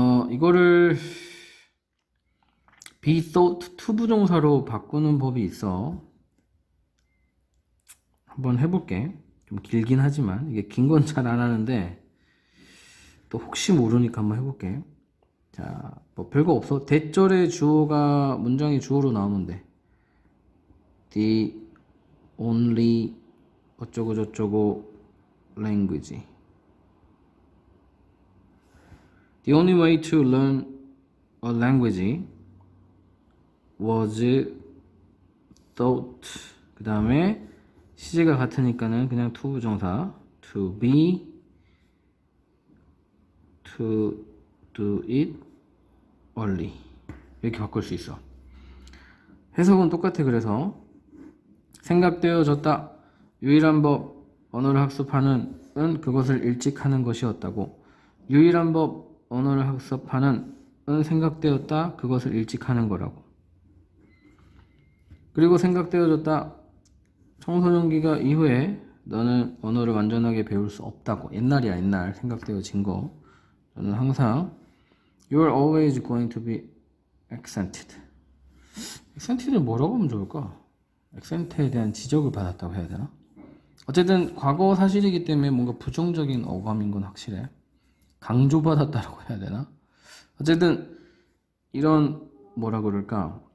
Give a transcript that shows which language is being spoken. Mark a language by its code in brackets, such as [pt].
[ko] 이거를 [en] be thought [ko] 투부정사로 바꾸는 법이 있어. 한번 해볼게. 좀 길긴 하지만 이게 긴 건 잘 안 하는데 또 혹시 모르니까 한번 해볼게. 자, 뭐 별거 없어. 대절의 주어가 문장이 주어로 나오면 돼. [en] The only [ko] 어쩌고 저쩌고 [en] language. The only way to learn a language was thought. [ko] 그 다음에 시제가 같으니까는 그냥 투부정사 [en] to be, to do it early [ko] 이렇게 바꿀 수 있어. 해석은 똑같아. 그래서 생각되어졌다. 유일한 법 언어를 학습하는 은 그것을 일찍 하는 것이었다고. 유일한 법 언어를 학습하는 은 생각되었다. 그것을 일찍 하는 거라고. 그리고 생각되어졌다. 청소년기가 이후에 너는 언어를 완전하게 배울 수 없다고. 옛날이야 옛날 생각되어진 거. 너는 항상 [en] You are always going to be accented. [ko] accented를 뭐라고 하면 좋을까? accent에 대한 지적을 받았다고 해야 되나? 어쨌든 과거 사실이기 때문에 뭔가 부정적인 어감인 건 확실해. 강조받았다라고 해야 되나? 어쨌든 이런 뭐라 그럴까?